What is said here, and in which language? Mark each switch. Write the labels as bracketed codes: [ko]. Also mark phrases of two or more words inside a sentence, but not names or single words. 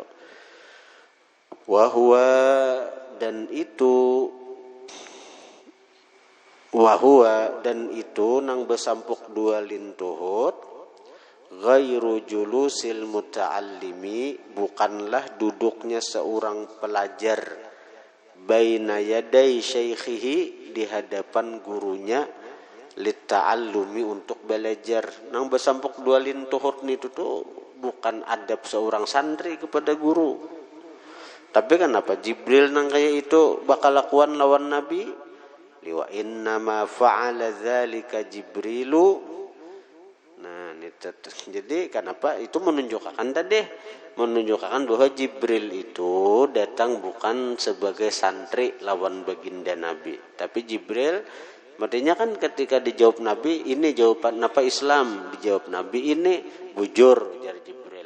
[bjn] Wahwa, dan itu, wahwa, dan itu nang besampuk dua lintuhut, [ar] ghairu julusil muta'allimi, [bjn] bukanlah duduknya seorang pelajar, [ar] baina yaday syaikhihi, [bjn] di hadapan gurunya, litta'allumi, untuk belajar. Nang besampok dua lintuhut ni tu bukan adab seorang santri kepada guru. Tapi kenapa Jibril nang kayak itu bakal lakuan lawan Nabi? [ar] Liwa inna ma fa'ala dzalika Jibrilu. [bjn] Nah, jadi kenapa itu menunjukkan bahwa Jibril itu datang bukan sebagai santri lawan baginda Nabi, tapi Jibril artinya kan ketika dijawab Nabi, ini jawaban apa Islam, dijawab Nabi ini bujur jar Jibril.